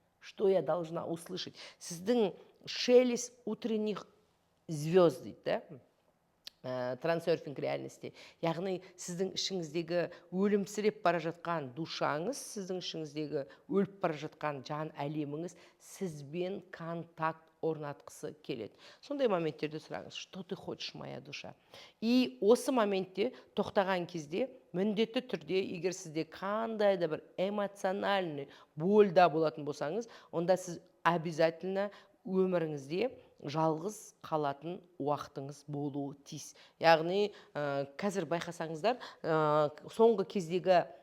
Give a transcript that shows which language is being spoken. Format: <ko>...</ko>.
<ru>Что я должна услышать? Сіздің шелест утренних звезд дейді, трансерфинг реальности.</ru> <kk>Яғни сіздің ішіңіздегі өлімсіреп бара жатқан душаңыз, сіздің ішіңіздегі өліп бара жатқан жан әлеміңіз сізбен контакт орнатқысы келеді. Сондай моменттерде сұраңыз,</kk> <ru>что ты хочешь, моя душа?</ru> <kk>И осы моментте тоқтаған кезде міндетті түрде, егер сізде қандай да бір эмоциональный больда болатын болсаңыз, онда сіз обязательно өміріңізде жалғыз қалатын уақытыңыз болуы тиіс. Яғни қазір байқасаңыздар, соңғы кездегі</kk>